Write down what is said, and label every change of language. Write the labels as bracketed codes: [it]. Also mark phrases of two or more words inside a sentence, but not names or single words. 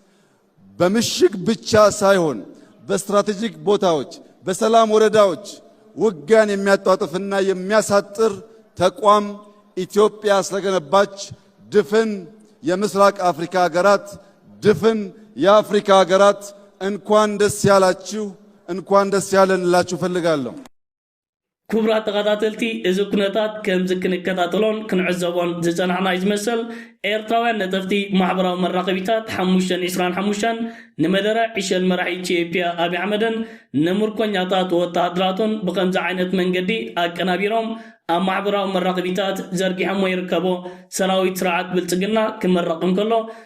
[am] በምሽግ ብቻ ሳይሆን በስትራቴጂክ ቦታዎች በሰላም ወረዳዎች ውጊያን የሚያጣጥፍና የሚያሳጥር ተቋም ኢትዮጵያ ስለገነባች ድፍን የምስራቅ አፍሪካ ሀገራት ድፍን የአፍሪካ ሀገራት እንኳን ደስ ያላችሁ እንኳን ደስ ያለን ልላችሁ ፈልጋለሁ። [ti] ክቡራት ተኸታተልቲ እዚ ኩነታት ከም ዝክንከታተሎን ክንዕዘቦን ዝጸናሕና ዝመስል ኤርትራውያን ነጠፍቲ ማሕበራዊ መራኸቢታት 525 ንመደረ ዒሸል መራሒ ኢትዮጵያ አብይ አሕመድን ንምርኮኛታት ወተሃደራቱን ብከምዚ ዓይነት መንገዲ አቀናቢሮም ኣብ ማሕበራዊ መራኸቢታት ዘርጊሖሞ ይርከቦ ሰራዊት ስርዓት ብልጽግና ክመረቕ እንከሎ